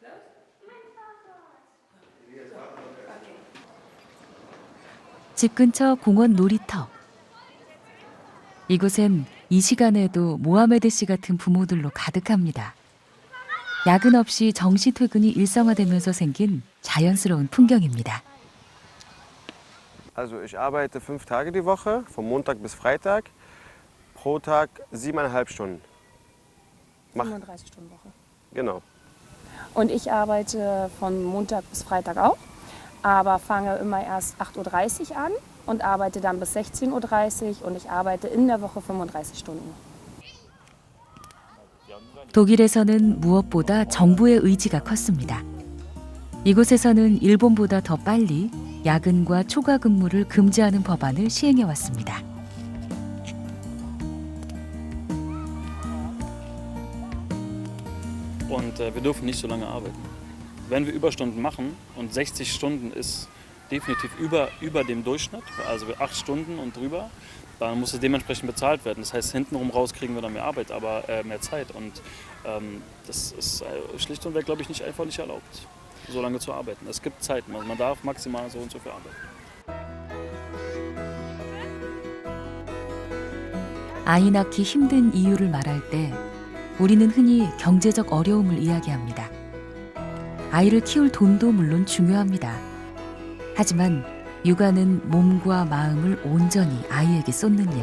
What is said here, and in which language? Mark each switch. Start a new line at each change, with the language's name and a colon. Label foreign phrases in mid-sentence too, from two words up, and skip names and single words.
Korean: 집 근처 공원 놀이터. 이곳엔 이 시간에도 모하메드 씨 같은 부모들로 가득합니다. 야근 없이 정시 퇴근이 일상화되면서 생긴 자연스러운 풍경입니다.
German: Also ich arbeite 5 Tage die Woche, von Montag bis Freitag, pro Tag 7,5 Stunden. 35-Stunden-Woche. Genau. Und ich arbeite von Montag bis Freitag auch, aber fange immer erst 8:30 Uhr an und arbeite dann bis 16:30 Uhr und ich arbeite in der Woche 35 Stunden.
Korean: 독일에서는 무엇보다 정부의 의지가 컸습니다. 이곳에서는 일본보다 더 빨리 야근과 초과 근무를 금지하는 법안을 시행해 왔습니다.
German: Und wir dürfen nicht so lange arbeiten. Wenn wir Überstunden machen und 60 Stunden ist definitiv über dem Durchschnitt, also 8 Stunden und drüber, dann muss es dementsprechend bezahlt werden. Das heißt, hintenrum raus kriegen wir dann mehr Arbeit, aber mehr Zeit. Und das ist schlicht und weg, glaube ich, einfach nicht erlaubt, so lange zu arbeiten. Es gibt Zeiten, also man darf maximal so und so viel arbeiten.
Korean: 아이 낳기 힘든 이유를 말할 때 우리는 흔히 경제적 어려움을 이야기합니다. 아이를 키울 돈도 물론 중요합니다. 하지만 육아는 몸과 마음을 온전히 아이에게 쏟는 일.